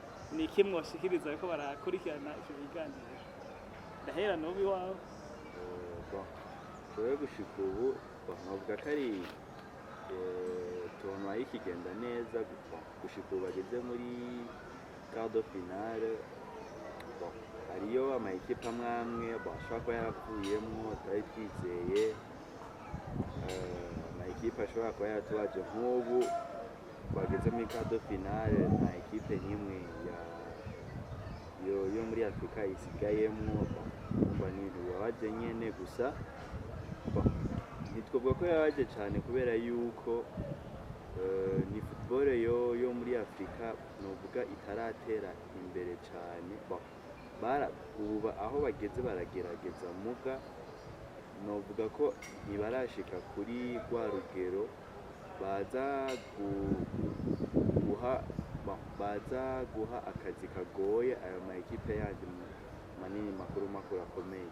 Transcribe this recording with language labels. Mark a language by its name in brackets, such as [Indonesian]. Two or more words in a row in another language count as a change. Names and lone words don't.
[Rundi] Ni iki mwoshikiriza ariko barakurikirana icyo biganiro? Ndahera n'ubu iwawe. Twe gushika ubu bavuga ko ari tournoi ikigenda neza, gushika ubu bageze muri [French] quart de finale. [Rundi] hariyo amakipe amwe amwe ashobora kuba yaravuyemwo tutari twizeye, amakipe ashobora kuba yaratubaje nk'ubu twageze muri [French] quart de finale [Rundi] nta ekipe n'imwe yo muri Afurika isigayemwo, umva ni ibintu bibabaje nyene, gusa ntitwovuga ko yababaje cane kubera yuko ni football yo muri Afurika novuga itaratera imbere cane, ubu aho bageze baragerageza muga novuga ko ntibarashika kuri rwa rugero baza guha akazi kagoye ayo ma ekipe yandi manini makuru akomeye.